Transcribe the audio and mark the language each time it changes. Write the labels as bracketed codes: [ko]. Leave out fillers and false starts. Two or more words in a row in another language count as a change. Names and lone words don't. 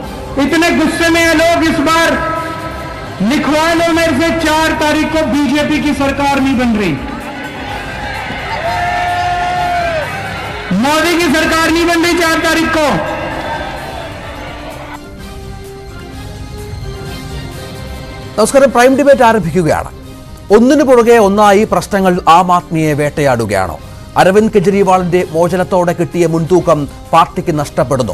[hi] इतने गुस्से में हैं लोग इस बार लिखवा लो मेरे से 4 तारीख को बीजेपी की सरकार नहीं बन रही, मोदी की सरकार नहीं बन रही 4 तारीख को। [ml] നമസ്കാരം. പ്രൈം ഡിബേറ്റ് ആരംഭിക്കുകയാണ്. ഒന്നിനു പുറകെ ഒന്നായി പ്രശ്നങ്ങൾ ആം ആദ്മിയെ വേട്ടയാടുകയാണോ? അരവിന്ദ് കെജ്രിവാളിന്റെ മോചനത്തോടെ കിട്ടിയ മുൻതൂക്കം പാർട്ടിക്ക് നഷ്ടപ്പെടുന്നു.